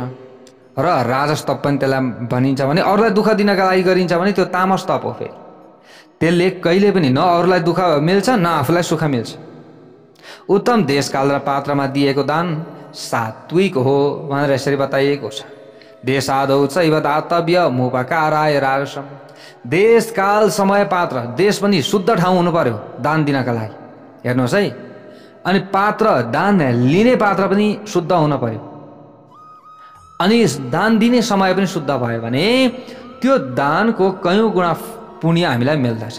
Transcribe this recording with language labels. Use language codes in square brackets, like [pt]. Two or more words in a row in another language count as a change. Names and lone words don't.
[ne] र राजस तप पनि त्यसलाई भनिन्छ भने अरूलाई दुःख दिनका लागि गरिन्छ भने त्यो तामस तप हो। फेरि त्यसले कहिले पनि न अरूलाई दुःख मिल्छ न आफूलाई सुख मिल्छ। उत्तम देशकाल र पात्रमा दिएको दान सात्विक हो भनेर यसरी बताइएको छ। [sa] देशादौ चैव दातव्य मुपकाराय राजसम। [ne] देशकाल समय पात्र, देश पनि शुद्ध ठाउँ हुनु पर्यो दान दिनका लागि। हेर्नुहोस् है, अनि पात्र, दान लिने पात्र पनि शुद्ध हुन पर्यो। अनि दान दिने समय पनि शुद्ध भयो भने त्यो दानको कयौं गुणा पुण्य हामीलाई मिल्दछ।